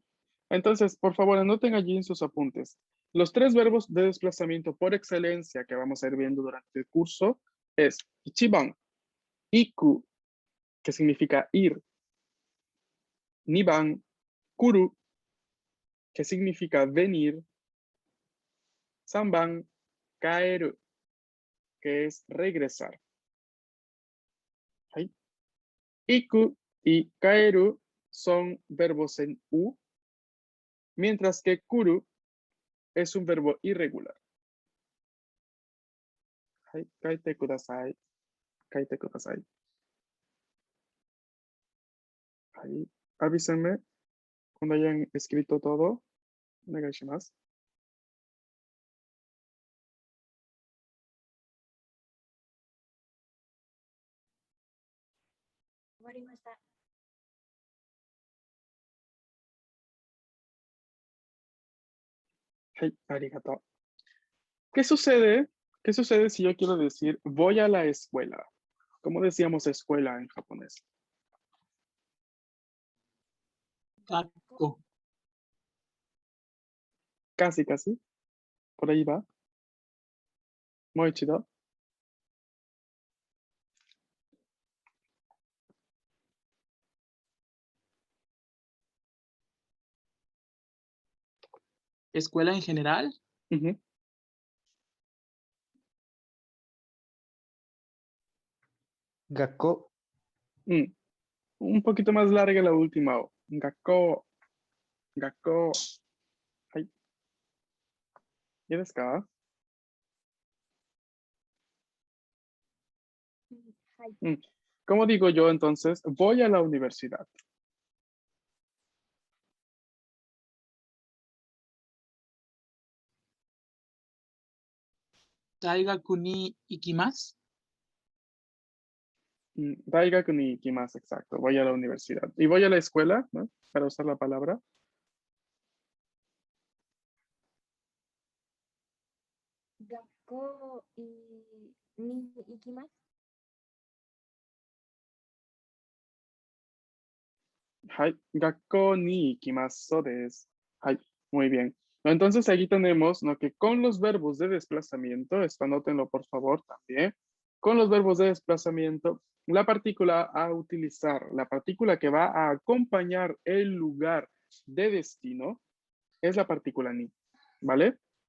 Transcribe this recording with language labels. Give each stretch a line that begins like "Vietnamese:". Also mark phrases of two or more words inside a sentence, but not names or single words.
Spanish: Entonces, por favor, anoten allí en sus apuntes. Los tres verbos de desplazamiento por excelencia que vamos a ir viendo durante el curso es
Japanese: 一番、行く,
Spanish: que significa ir,
Japanese: 二番、来る,
Spanish: que significa venir,
Japanese: 三番、帰る,
Spanish: que es regresar. Ahí. Iku y kaeru son verbos en u, mientras que kuru es un verbo irregular.
Japanese: 書いてください。書いてください.
Spanish: Ahí, avísenme cuando hayan escrito todo. Onegaishimasu.
Japanese: 終わりました。
Spanish: Hey, arigato. ¿Qué sucede? ¿Qué sucede si yo quiero decir voy a la escuela? ¿Cómo decíamos escuela en japonés? Gakko. Casi, casi. Por ahí va. Muy chido. Escuela en general. Ujú. Gakko. Mm, Un poquito más larga la última O.
Japanese: 学校。学校. Ay.
Spanish: ¿Y desu ka?
Japanese: はい。
Spanish: ¿Cómo digo yo entonces? Voy a la universidad.
Japanese: 大学に行きます. 大学に行きます,
Spanish: exacto. Voy a la universidad. Y voy a la escuela, ¿no? Para usar la palabra.
Japanese: 学校に行きます。はい、学校に行きます、そうです.
Spanish: Hai, muy bien. Entonces aquí tenemos, ¿no?, que con los verbos de desplazamiento, esto anótenlo por favor también, con los verbos de desplazamiento, la partícula a utilizar, la partícula que va a acompañar el lugar de destino, es la partícula ni, ¿vale?